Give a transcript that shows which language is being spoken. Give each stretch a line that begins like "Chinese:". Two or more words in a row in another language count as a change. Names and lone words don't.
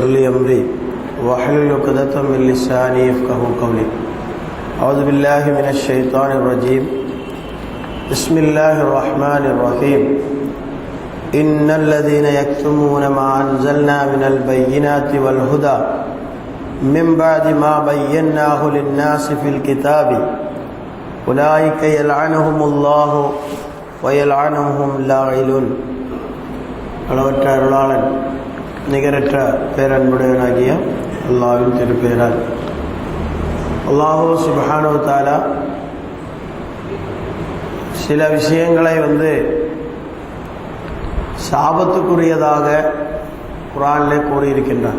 Arabic: لي أمري واحلل عقدة من لساني يفقهوا قولي أعوذ بالله من الشيطان الرجيم بسم الله الرحمن الرحيم إن الذين يكتمون ما أنزلنا من البينات والهدى من بعد ما بيناه للناس في الكتاب أولئك يلعنهم الله ويلعنهم اللاعنون.
Tamil: அளவற்ற அருளாளன் நிகரற்ற பேரன்புடையவனாகிய அல்லாஹ்வின் திருப்பெயரால் அல்லாஹ்
Arabic: سبحانه وتعالى
Tamil: சில விஷயங்களை சாபத்துக்குரியதாக குர்ஆனிலே கூறியிருக்கின்றார்.